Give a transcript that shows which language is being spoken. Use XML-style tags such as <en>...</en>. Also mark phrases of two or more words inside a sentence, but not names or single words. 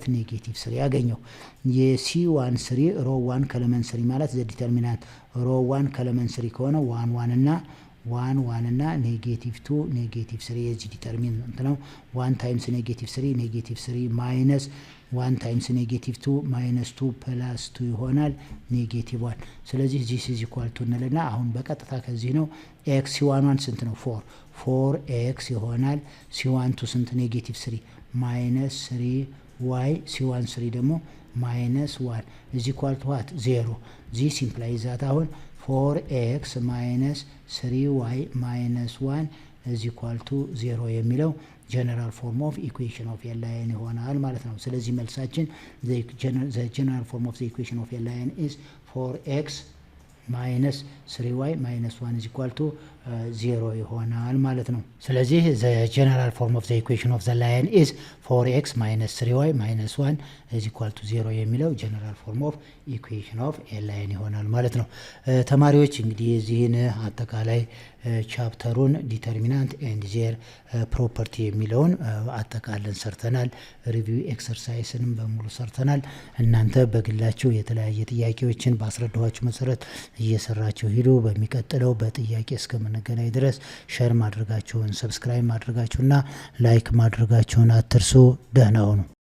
<am>ኔጌቲቭ 3 ያገኘው። የc13</am> <en>row 1 column 3</en> <am>ማለት</am> <en>the determinant row 1 column 3</en> <am>ከሆነ 1 1 እና 1 1 እና</am> <en>negative 2 negative 3</en> <am>የዚህ ዲተርሚናንት ነው።</am> <en>1 times negative 3 negative 3 minus 1 times negative 2 minus 2 plus 2</en> <am>ይሆናል ኔጌቲቭ 1። ስለዚህ</am> <en>this is equal to</en> <am>እንልና አሁን በቀጥታ ከዚህ ነው x c11 ስንት ነው? 4 4x ይሆናል። c12 ስንት?</am> <en>negative 3 minus 3y c13 ደግሞ minus 1 is equal to what? 0። this implies that አሁን 4x minus 3y minus 1 is equal to 0 የሚለው general form of equation of a line</en> <am>ይሆናል ማለት ነው። ስለዚህ መልሳችን</am> <en>the general form of the equation of a line is 4x minus 3y minus 1 is equal to 0</en> <am>ይሆናል ማለት ነው። ስለዚህ</am> <en>the general form of the equation of the line is 4x minus 3y minus 1 is equal</en> <am>to 0 የሚለው</am> <en>general form of equation of a line</en> <am>ይሆናል ማለት ነው። ተማሪዎች እንግዲህ እዚህን አጠቃላይ ቻፕተሩን</am> <en>determinant and their property</en> <am>የሚለውን አጠቃለን ሰርተናል።</am> <en>review exercise</en> <am>በሙሉ ሰርተናል። እናንተ በግላችሁ የተለያየ ጥያቄዎችን ባስረዳኋችሁ መሰረት እየሰራችሁ ሂዱ። በሚቀጥለው በጥያቄ እስከምንገናኝ ድረስ ሼር ማድረጋችሁን፣ ሰብስክራይብ ማድረጋችሁና ላይክ ማድረጋችሁን አትርሱ። ደህና ሁኑ።</am>